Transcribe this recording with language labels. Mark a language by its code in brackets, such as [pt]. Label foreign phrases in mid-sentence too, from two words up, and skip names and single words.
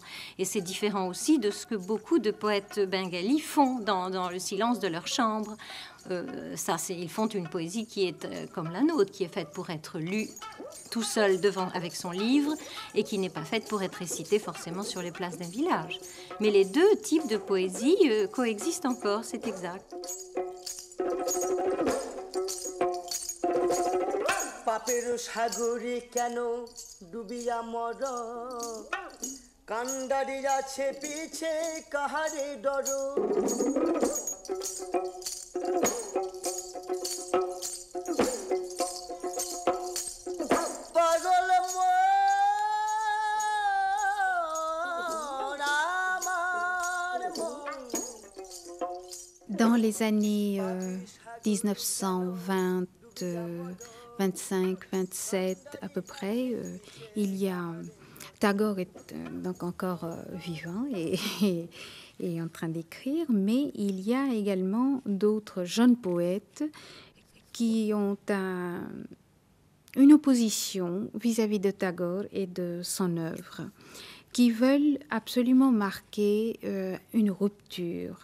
[fr] Et c'est différent aussi de ce que beaucoup de poètes bengalis font dans le silence de leur chambre. Ils font une poésie qui est comme la nôtre, qui est faite pour être lue tout seul avec son livre et qui n'est pas faite pour être récitée forcément sur les places d'un village. Mais les deux types de poésie coexistent encore, c'est exact. [bn] পাপের সাগরে কেন ডুবিয়া মর কান্ডারি আছে পিছে কাহারে ডর পাগল মোর আমার [fr] Dans les années 1920, 25, 27 à peu près, il y a... Tagore est donc encore vivant et en train d'écrire, mais il y a également d'autres jeunes poètes qui ont une opposition vis-à-vis de Tagore et de son œuvre, qui veulent absolument marquer une rupture.